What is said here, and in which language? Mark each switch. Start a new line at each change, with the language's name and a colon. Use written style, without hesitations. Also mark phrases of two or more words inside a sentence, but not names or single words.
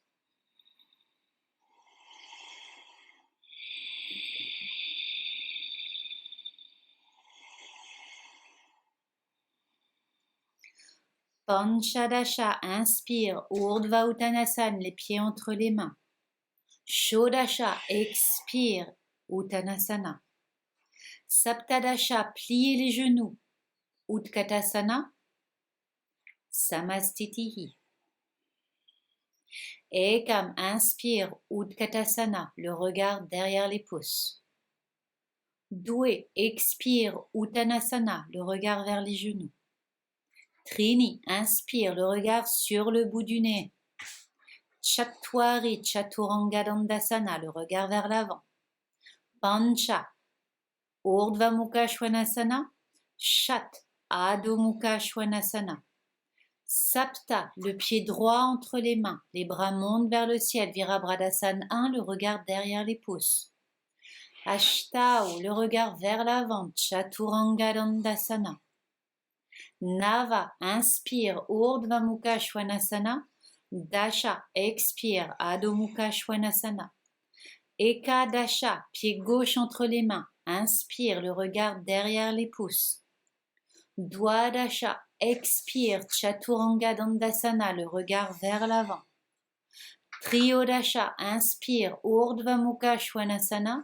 French: Panchadasha, inspire, Urdhva Uttanasana, les pieds entre les mains. Shodasha, expire, Uttanasana. Saptadasha, pliez les genoux, Utkatasana. Samastitihi. Ekam, inspire, Utkatasana, le regard derrière les pouces. Doué, expire, Uttanasana, le regard vers les genoux. Trini, inspire, le regard sur le bout du nez. Chatwari, Chaturanga Dandasana, le regard vers l'avant. Pancha, Urdhva Mukha Svanasana. Chat, Adho Mukha Svanasana. Sapta, le pied droit entre les mains, les bras montent vers le ciel. Virabhadasana 1, le regard derrière les pouces. Ashtao, le regard vers l'avant. Chaturanga Dandasana. Nava, inspire, Urdhva Mukha Svanasana. Dasha, expire, Adho Mukha Svanasana. Ekadasha, pied gauche entre les mains, inspire, le regard derrière les pouces. Dwadasha, expire, Chaturanga Dandasana, le regard vers l'avant. Triyodasha, inspire, Urdhva Mukha Svanasana.